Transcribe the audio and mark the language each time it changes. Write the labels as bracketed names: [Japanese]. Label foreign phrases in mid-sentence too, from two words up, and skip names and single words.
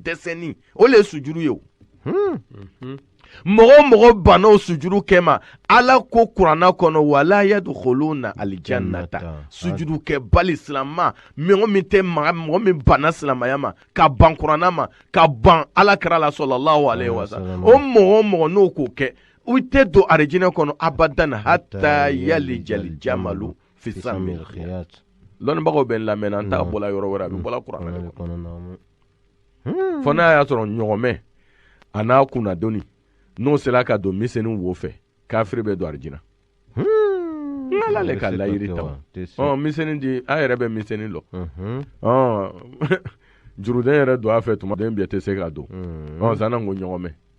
[Bambara] dɛsɛnni o le ye sujuru ye o mɔgɔ o mɔgɔ banna o sujuru kɛ ma ala ko kuranna kɔnɔ [Arabic] ولا يدخلون الجنة [Bambara] sujuru kɛ bali silama mɔgɔ min tɛ mɔgɔ min banna silamaya ma ka ban kuranna ma ka ban ala kira la [Arabic] صلى الله عليه وسلم [Bambara] o mɔgɔ o mɔgɔ n'o k'o kɛ u tɛ don arijinɛ kɔnɔ abadan [Arabic] حتى يلج الجمل في سم الخياط [Bambara] lɔnnibagaw bɛ n lamɛn an t'a bɔla yɔrɔ wɛrɛ a bɛ bɔla kuranna de kɔnɔ fɔ n'a y'a sɔrɔ ɲɔgɔnmɛ a n'a kunnadonni n'o sera ka don misɛnnin wo fɛ kafiri bɛ don arijinɛ ala le ka layiri ta misɛnnin di a yɛrɛ bɛ misɛnnin lɔ juruden yɛrɛ don a fɛ tuma den bɛɛ tɛ se ka don sanna ko ɲɔgɔnmɛ